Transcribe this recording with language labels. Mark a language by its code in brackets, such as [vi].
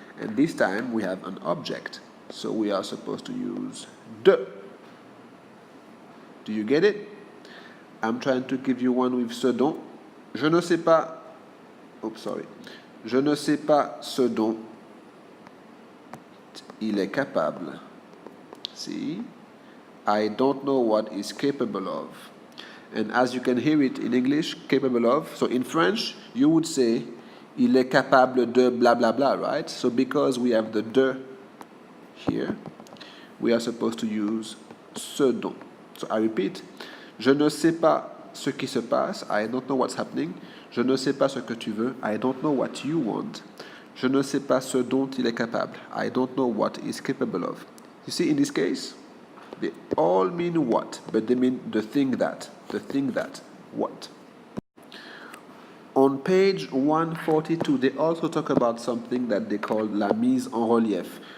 [en] And this time we have an object. So we are supposed to use de. Do you get it? I'm trying to give you one with ce dont. [fr] Je ne sais pas. [en] Oops, sorry. [fr] Je ne sais pas ce dont il est capable. [en] See? I don't know what he's capable of. And as you can hear it in English, capable of. So in French, you would say, [fr] il est capable de [en] blah, blah, blah, right? So because we have the de here, we are supposed to use ce dont. So I repeat, [fr] je ne sais pas ce qui se passe. [en] I don't know what's happening. [fr] Je ne sais pas ce que tu veux. [en] I don't know what you want. [fr] Je ne sais pas ce dont il est capable. [en] I don't know what he's capable of. You see, in this case, they all mean what, but they mean the thing that, what. On page 142, they also talk about something that they call la mise en relief.